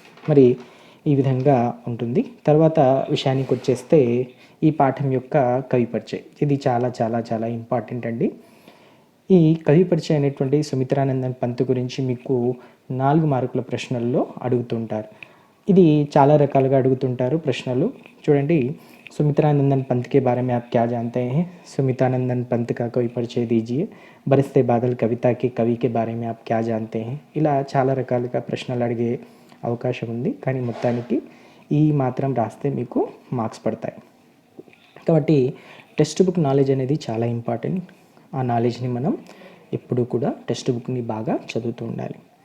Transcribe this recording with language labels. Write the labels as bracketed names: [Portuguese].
[Telugu] మరి ఈ విధంగా ఉంటుంది. తర్వాత విషయానికి వచ్చేస్తే ఈ పాఠం యొక్క కవి పరిచయం. ఇది చాలా చాలా చాలా ఇంపార్టెంట్ అండి. ఈ కవి పరిచయం అనేటువంటి సుమిత్రానందన్ పంత్ గురించి మీకు 4 మార్కుల ప్రశ్నల్లో అడుగుతుంటారు. ఇది చాలా రకాలుగా అడుగుతుంటారు ప్రశ్నలు. చూడండి, [Hindi] सुमित्रानंदन पंत के बारे में आप क्या जानते हैं? सुमित्रानंदन पंत का कवि परिचय दीजिए. बरसते बादल कविता के कवि के बारे में आप क्या जानते हैं? [Telugu] ఇలా చాలా రకాలుగా ప్రశ్నలు అడిగే అవకాశం ఉంది. కానీ మొత్తానికి ఈ మాత్రం రాస్తే మీకు మార్క్స్ పడతాయి. కాబట్టి టెక్స్ట్ బుక్ నాలెడ్జ్ అనేది చాలా ఇంపార్టెంట్. ఆ నాలెడ్జ్ని మనం ఎప్పుడు కూడా టెక్స్ట్ బుక్ని బాగా చదువుతూ ఉండాలి.